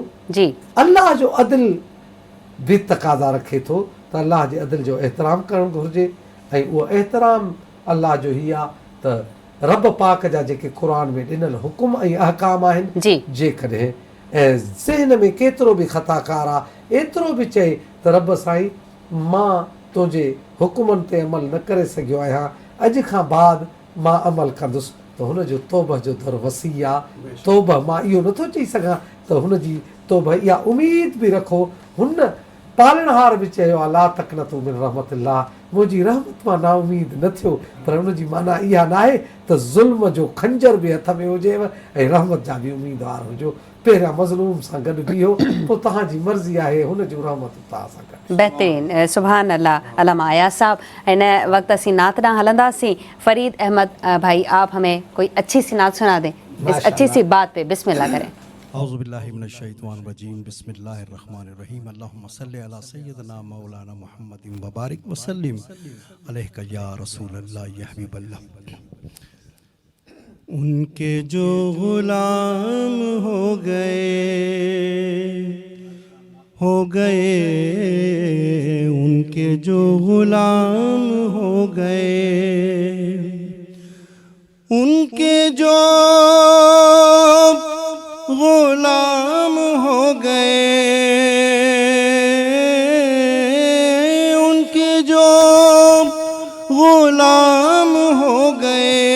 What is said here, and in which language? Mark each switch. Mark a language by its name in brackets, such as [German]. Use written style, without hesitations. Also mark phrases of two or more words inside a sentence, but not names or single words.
[Sindhi] अल्लाह जो अदल बि तक़ाज़ा रखे थो त अल्लाह जे अदल जो एतिराम करणु घुरिजे ऐं उहो एतिराम अल्लाह जो ही आहे त रब पाक जा जेके क़ुर में ॾिनल हुकुम ऐं अहकाम आहिनि जेकॾहिं ऐं ज़हन में केतिरो बि ख़ताकार आहे एतिरो बि चए त रब साईं मां तुंहिंजे हुकुमनि ते अमल न करे सघियो आहियां अॼु खां बाद मां अमल कंदुसि त हुनजो तौबह जो दर वसी आहे। तौबह मां इहो नथो चई सघां त हुनजी तौबह इहा उमेद बि रखो। हुन पालनहार बि चयो आहे [Arabic] لا تقنطوا من رحمة الله [Sindhi] मुंहिंजी रहमत मां ना उमेद न थियो पर हुनजी माना इहा न आहे त ज़ुल्म जो खंजर बि हथ में हुजेव ऐं रहमत जा बि उमेदवार हुजो। पहिरियां मज़लूम सां गॾु बीहो पोइ तव्हांजी मर्ज़ी आहे हुन जूं रहमत तव्हां सां गॾु। बेहतरीन [Arabic] سبحان الله [Sindhi] अल्लामा आया साहब। इन वक्त असी नात ॾांहुं हलंदासीं। [Urdu] فرید احمد بھائی آپ ہمیں کوئی اچھی سی نعت سنا دیں اس اچھی سی بات پہ بسم اللہ کریں. [Arabic] أعوذ بالله من الشيطان الرجيم بسم الله الرحمن الرحيم اللهم صل على سيدنا مولانا محمد وبارك وسلم عليك يا رسول الله يا حبيب الله. [Urdu] ان کے جو غلام ہو گئے ان کے جو غلام ہو گئے ان کے جو غلام ہو گئے ان کے جو غلام ہو گئے